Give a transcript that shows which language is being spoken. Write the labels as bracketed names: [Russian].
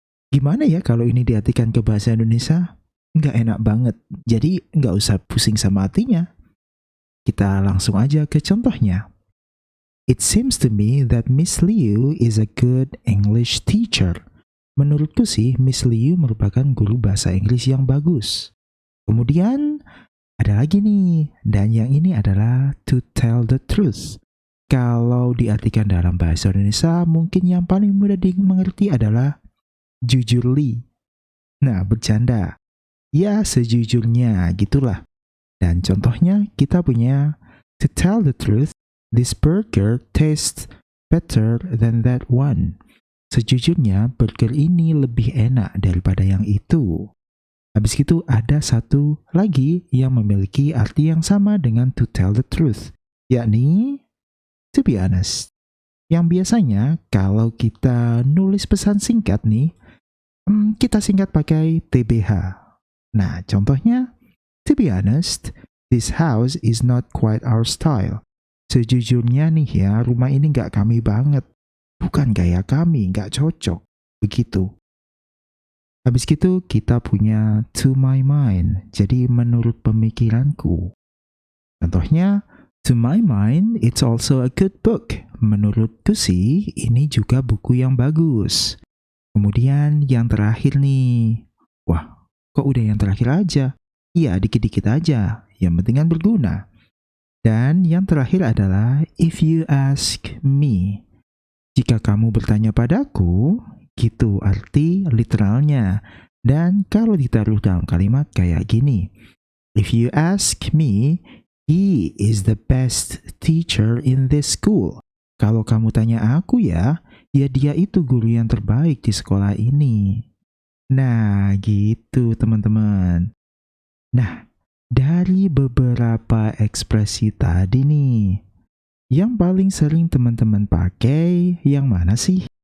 [Indonesian] Gimana ya kalau ini diartikan ke bahasa Indonesia? Nggak enak banget, jadi nggak usah pusing sama artinya. Kita langsung aja ke contohnya. [English] It seems to me that Miss Liu is a good English teacher. [Indonesian] Menurutku sih, Miss Liu merupakan guru bahasa Inggris yang bagus. Kemudian, ada lagi nih, dan yang ini adalah to tell the truth. Kalau diartikan dalam bahasa Indonesia, mungkin yang paling mudah dimengerti adalah jujur li. Nah, bercanda. Ya, sejujurnya, gitulah. [English] Dan contohnya kita punya to tell the truth, this burger tastes better than that one. [Indonesian] Sejujurnya burger ini lebih enak daripada yang itu. Habis itu ada satu lagi yang memiliki arti yang sama dengan to tell the truth, yakni to be honest. Yang biasanya kalau kita nulis pesan singkat nih, kita singkat pakai TBH. Nah, contohnya [English] To be honest, this house is not quite our style. [Indonesian] Sejujurnya nih ya, rumah ini nggak kami banget. Bukan gaya kami, nggak cocok. Begitu. Habis itu kita punya to my mind, jadi menurut pemikiranku. [English] Contohnya, to my mind, it's also a good book. [Indonesian] Menurutku sih, ini juga buku yang bagus. Kemudian yang terakhir nih. Wah, kok udah yang terakhir aja? Iya, dikit-dikit aja. Yang penting kan berguna. Dan yang terakhir adalah if you ask me. Jika kamu bertanya padaku, gitu arti literalnya. Dan kalau ditaruh dalam kalimat kayak gini. [English] If you ask me, he is the best teacher in this school. [Indonesian] Kalau kamu tanya aku ya dia itu guru yang terbaik di sekolah ini. Nah, gitu teman-teman. Nah, dari beberapa ekspresi tadi nih, yang paling sering teman-teman pakai yang mana sih?